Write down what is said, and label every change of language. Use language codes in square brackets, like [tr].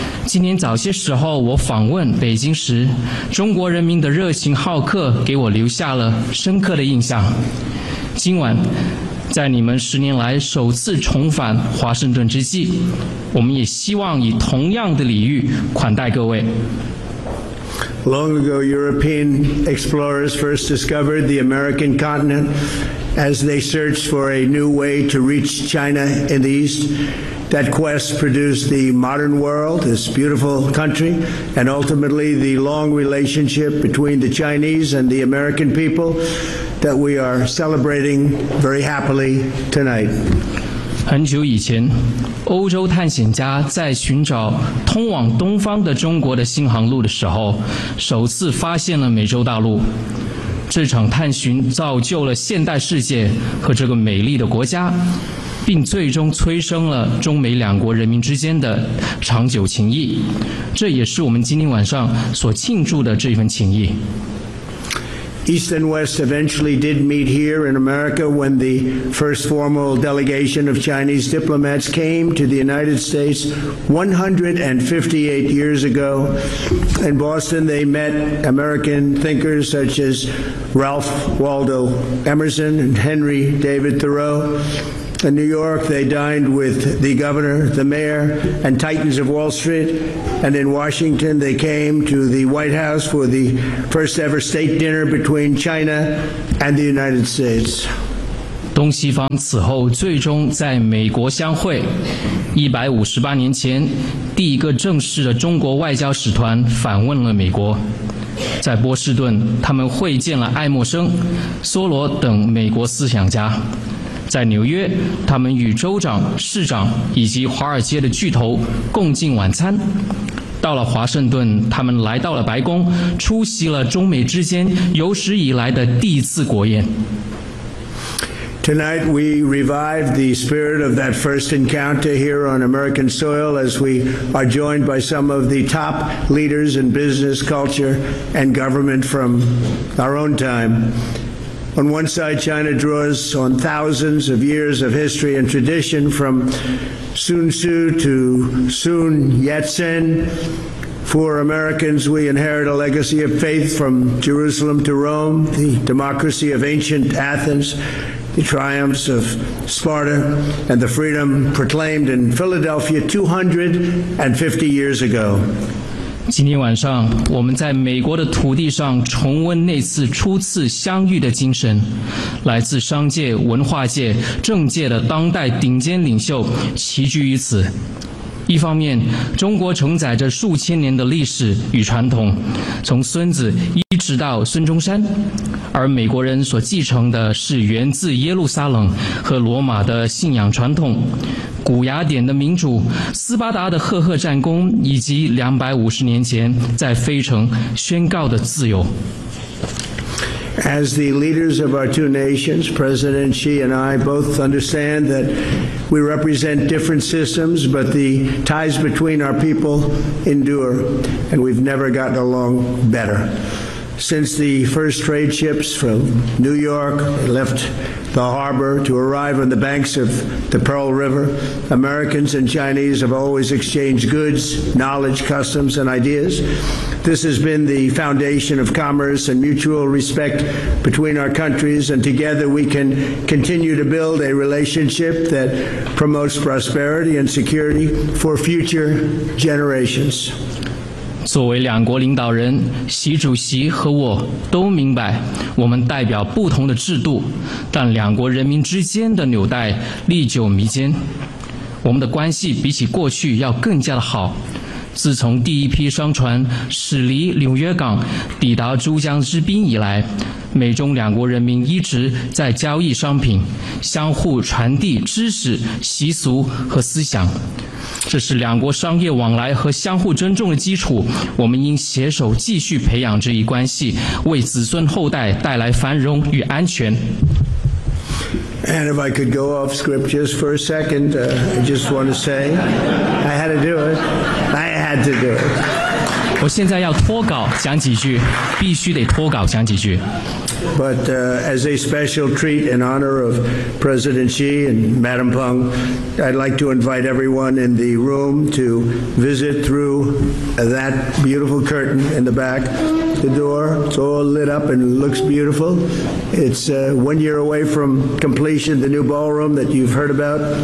[zh] 今天早些时候我访问北京时，中国人民的热情好客给我留下了深刻的印象。今晚在你们十年来首次重返华盛顿之际，我们也希望以同样的礼遇款待各位。 [en] Long ago, European explorers first discovered the American continent as they searched for a new way to reach China in the East. That quest produced the modern world, this beautiful country, and ultimately the long relationship between the Chinese and the American people that we are celebrating very happily tonight. [zh] 很久以前，欧洲探险家在寻找通往东方的中国的新航路的时候，首次发现了美洲大陆。这场探寻造就了现代世界和这个美丽的国家，并最终催生了中美两国人民之间的长久情谊。这也是我们今天晚上所庆祝的这份情谊。 [en] East and West eventually did meet here in America when the first formal delegation of Chinese diplomats came to the United States 158 years ago. In Boston, they met American thinkers such as Ralph Waldo Emerson and Henry David Thoreau. In New York, they dined with the governor, the mayor, and titans of Wall Street. And in Washington, they came to the White House for the first ever state dinner between China and the United States. [zh] 东西方此后最终在美国相会。 158年前，第一个正式的中国外交使团访问了美国。在波士顿，他们会见了爱默生、梭罗等美国思想家。在纽约，他们与州长、市长以及华尔街的巨头共进晚餐。到了华盛顿，他们来到了白宫，出席了中美之间有史以来的第一次国宴。 [en] Tonight we revive the spirit of that first encounter here on American soil as we are joined by some of the top leaders in business, culture, and government from our own time. On one side, China draws on thousands of years of history and tradition from Sun Tzu to Sun Yat-sen. For Americans, we inherit a legacy of faith from Jerusalem to Rome, the democracy of ancient Athens, the triumphs of Sparta, and the freedom proclaimed in Philadelphia 250 years ago. [zh] 今天晚上，我们在美国的土地上重温那次初次相遇的精神。来自商界、文化界、政界的当代顶尖领袖齐聚于此。一方面，中国承载着数千年的历史与传统，从孙子一直到孙中山；而美国人所继承的是源自耶路撒冷和罗马的信仰传统。古雅典的民主、斯巴达的赫赫战功，以及250年前在费城宣告的自由。 [en] As the leaders of our two nations, President Xi and I both understand that we represent different systems, but the ties between our people endure, and we've never gotten along better. Since the first trade ships from New York left. The harbor to arrive on the banks of the Pearl River. Americans and Chinese have always exchanged goods, knowledge, customs, and ideas. This has been the foundation of commerce and mutual respect between our countries, and together we can continue to build a relationship that promotes prosperity and security for future generations. [zh] 作为两国领导人，习主席和我都明白，我们代表不同的制度，但两国人民之间的纽带历久弥坚。我们的关系比起过去要更加的好。自从第一批商船驶离纽约港，抵达珠江之滨以来，美中两国人民一直在交易商品，相互传递知识、习俗和思想。这是两国商业往来和相互尊重的基础，我们应携手继续培养这一关系，为子孙后代带来繁荣与安全。 [en] And if I could go off script just for a second, I just want to say, I had to do it. [zh] 我现在要脱稿讲几句，必须得脱稿讲几句。 [en] But as a special treat in honor of President Xi and Madam Peng, I'd like to invite everyone in the room to visit through that beautiful curtain in the back. The door, it's all lit up and looks beautiful. It's 1 year away from completion, the new ballroom that you've heard about.